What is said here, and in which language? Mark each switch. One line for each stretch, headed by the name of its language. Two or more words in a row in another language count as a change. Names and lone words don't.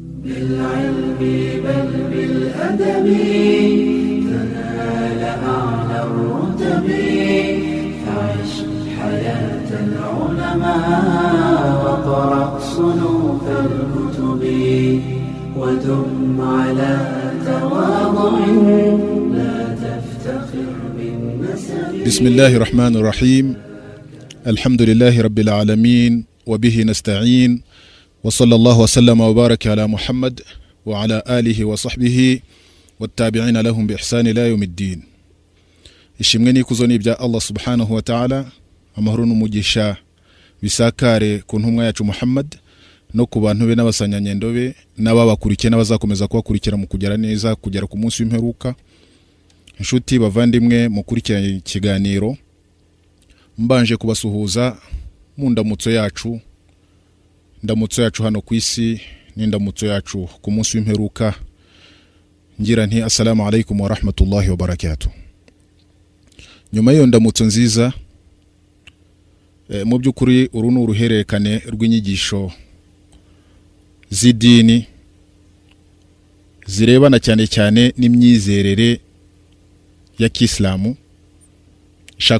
Arabic: بالعلم بل بالأدب تنال أعلى الرتب فعش حياة العلماء وقرأ صنوف الكتب ودم على تواضع لا تفتخر بالنسب. بسم الله الرحمن الرحيم. الحمد لله رب العالمين وبه نستعين وصلى الله وسلم وبارك على محمد وعلى آله وصحبه والتابعين لهم بإحسان إلى يوم الدين.
Kinyarwanda: ishimwe n'ikuzo ni bya Allah
Arabic: سبحانه وتعالى,
Kinyarwanda: amahoro n'umugisha bisakare ku ntumwa yacu Muhammad no ku bantu be n'abasanyanyendo be n'ababakurikiye n'abazakomeza kubakurikira mu kugera neza kugera ku munsi w'imperuka. Inshuti bavandimwe mukurikira ikiganiro, mbanje kubasuhuza mu ndamutso yacu hano ku isi n'indamutso yacu ku munsi w'imperuka, ngira nti
Arabic: السلام عليكم ورحمة الله وبركاته.
Kinyarwanda: Nyuma y'iyo ndamutso nziza, mu by'ukuri uru ni uruhererekane rw'inyigisho z'idini zirebana cyane cyane n'imyizerere ya Kiislamu, ishaka